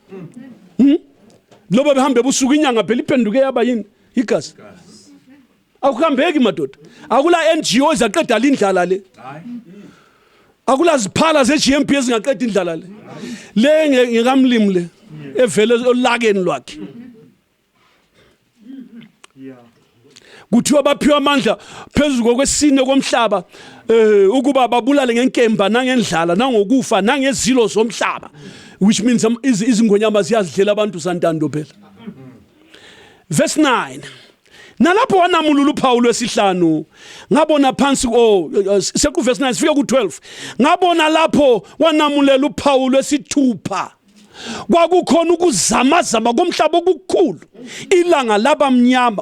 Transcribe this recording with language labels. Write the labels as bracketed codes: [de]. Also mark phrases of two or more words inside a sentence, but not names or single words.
[nd] loba behambe ebusuku inyanga phela iphenduke yaba yini igazi akuhambeki madoda akula NGO ezaqeda indlala le akula ziphala ze-GMP ezingaqeda indlala le ngekamlimi le evele olakeni lwakhe kuthiwa baphiwa amandla phezuko kwesine komhlaba ukuba babulale ngenkemba nangendlala nangokufa nangezilo zomhlaba [en] which means [nd] izingonyama ziyazidlela abantu santando phela verse 9 nalapho wanamulula uPaul wesihlanu ngabona phansi seku verse 9 sifika ku12 ngabona lapho wanamulela uPaul wesithupha kwakukhona ukuzamazama komhlaba okukhulu ilanga labamnyama